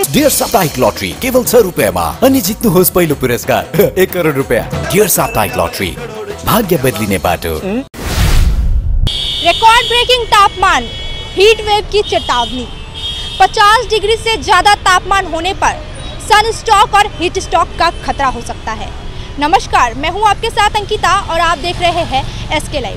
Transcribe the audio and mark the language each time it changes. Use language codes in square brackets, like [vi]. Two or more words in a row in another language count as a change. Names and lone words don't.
[ne] डियर साप्ताहिक लॉटरी केवल 100 रुपैयामा अनि जित्नुहोस् पहिलो पुरस्कार 1 करोड रुपैयाँ। डियर साप्ताहिक लॉटरी, भाग्य बदलिने बाटो। [en] record breaking [hi] तापमान, [en] heat wave [hi] की चेतावनी। 50 डिग्री से ज़्यादा तापमान होने पर [en] sun stroke [hi] और [en] heat stroke [hi] का खतरा हो सकता है। नमस्कार, मैं हूं आपके साथ अंकिता और आप देख रहे हैं SK लाइव।